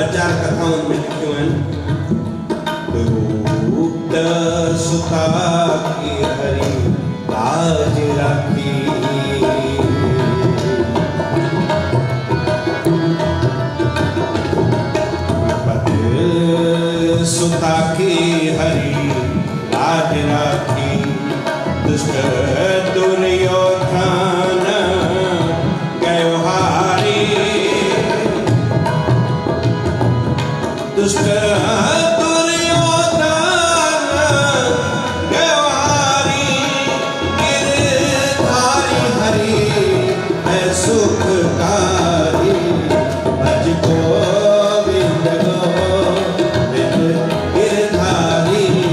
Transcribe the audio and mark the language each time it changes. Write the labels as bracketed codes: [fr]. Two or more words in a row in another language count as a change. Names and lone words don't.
[sd] 4 कथाउनि में लिखियूं आहिनि [hi] रूप सुता की हरी लाज राखी पद सुता की हरी लाज राखी दुष्ट दुर्योधन गयो हारी दुष्ट दुर्योधन गयो हारी गिरधारी हरि है सुखकारी भज गोविंद गोविंद गिरधारी